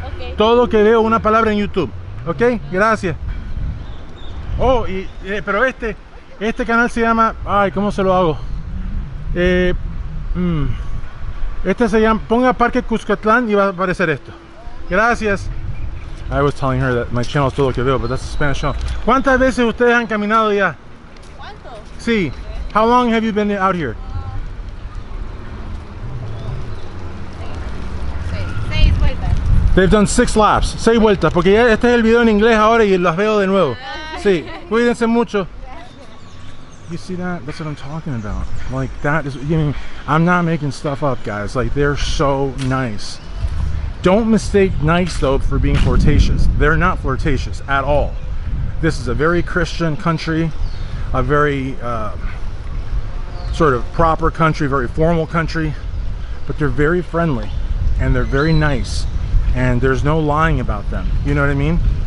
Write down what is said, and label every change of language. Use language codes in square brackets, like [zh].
[en] Okay. [es] Todo Que Veo, una palabra en YouTube. ¿Ok? Gracias. Oh, pero este canal se llama... Ay, ¿cómo se lo hago? Este se llama... Ponga Parque Cuscatlan y va a aparecer esto. Gracias. [en] I was telling her that my channel is Todo Que Veo, but that's a Spanish channel. [es] ¿Cuántas veces ustedes han caminado ya? ¿Cuánto? Sí. [en] How long have you been out here? [es] 6 vueltas. [en] They've done 6 laps. [es] 6 vueltas, porque ya este es el video en inglés ahora y las veo de nuevo. Sí. Cuídense mucho. [en] You see that? That's what I'm talking about. Like, that is, you know, I'm not making stuff up, guys. Like, they're so nice. Don't mistake nice, though, for being flirtatious. They're not flirtatious at all. This is a very Christian country, a very sort of proper country, very formal country, but they're very friendly and they're very nice, and there's no lying about them. You know what I mean?